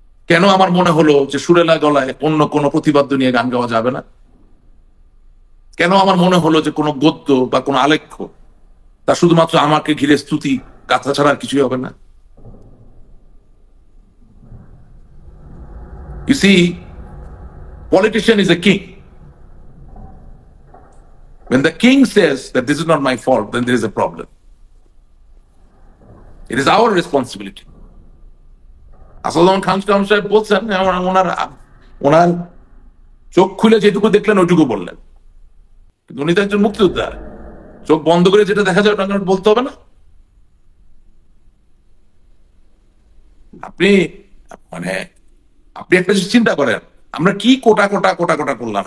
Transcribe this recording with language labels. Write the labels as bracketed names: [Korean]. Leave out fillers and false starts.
[Bangla] কেন আমার মনে হলো যে সুরেলা গলায় অন্য কোনো প্রতিবাদ্য নিয়ে গান গাওয়া যাবে না? কেন আমার মনে হলো যে কোনো গদ্য বা কোনো আলেখ্য তা শুধুমাত্র আমাকে ঘিরে স্তুতি গাথা ছাড়া আর কিছুই হবে না? [English] You see, politician is a king. When the king says that this is not my fault, then there is a problem. It is our responsibility. [Bangla] Asaduzzaman Khan সাহেব বলছেন, ওনার চোখ খুলে যেটুকু দেখলেন ওইটুকু বললেন, কিন্তু উনি তো একজন মুক্তিযোদ্ধা, চোখ বন্ধ করে যেটা দেখা যায় ওটা বলতে হবে না? আপনি মানে আপনি একটা জিনিস চিন্তা করেন, আমরা কি কোটা কোটা কোটা কোটা করলাম।